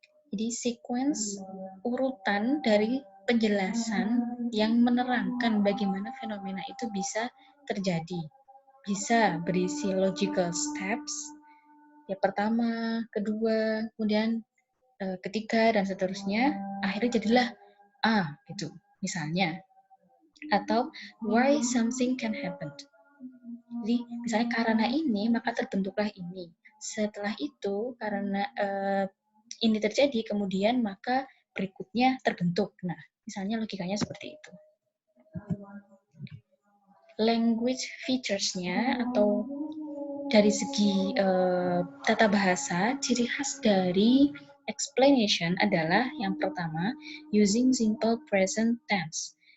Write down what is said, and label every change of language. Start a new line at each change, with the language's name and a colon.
Indonesian: Jadi sequence urutan dari penjelasan yang menerangkan bagaimana fenomena itu bisa terjadi. Bisa berisi logical steps, ya pertama, kedua, kemudian ketiga dan seterusnya. Akhirnya jadilah A gitu, misalnya.
English: Atau why something can happen.
Indonesian: Jadi misalnya karena ini maka terbentuklah ini. Setelah itu karena ini terjadi kemudian maka berikutnya terbentuk. Nah, misalnya logikanya seperti itu. Language features-nya atau dari segi tata bahasa, ciri khas dari explanation adalah yang pertama,
English: using simple present tense.